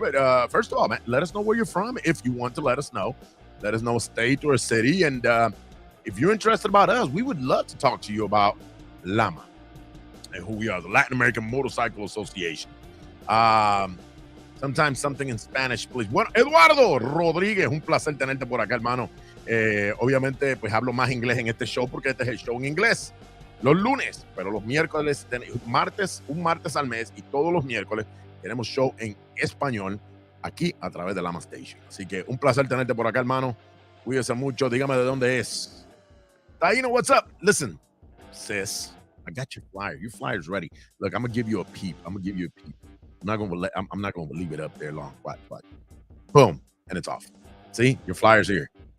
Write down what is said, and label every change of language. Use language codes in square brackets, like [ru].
[en] But first of all, man, let us know where you're from. If you want to let us know a state or a city. And if you're interested about us, we would love to talk to you about Lama and who we are, the Latin American Motorcycle Association. Sometimes something in Spanish, please. [es] Bueno, Eduardo Rodríguez, un placer tenerte por acá, hermano. Obviamente, pues hablo más inglés en este show porque este es el show en inglés. Los lunes, pero los miércoles, un martes al mes y todos los miércoles tenemos show en español aquí a través de Lama Station. Así que un placer tenerte por acá, hermano. Cuídese mucho. Dígame de dónde es. [en] Taino, what's up? Listen, sis, I got your flyer. Your flyer's ready. Look, I'm gonna give you a peep. I'm not gonna leave it up there long. Watch. Boom, and it's off. See, your flyer's here.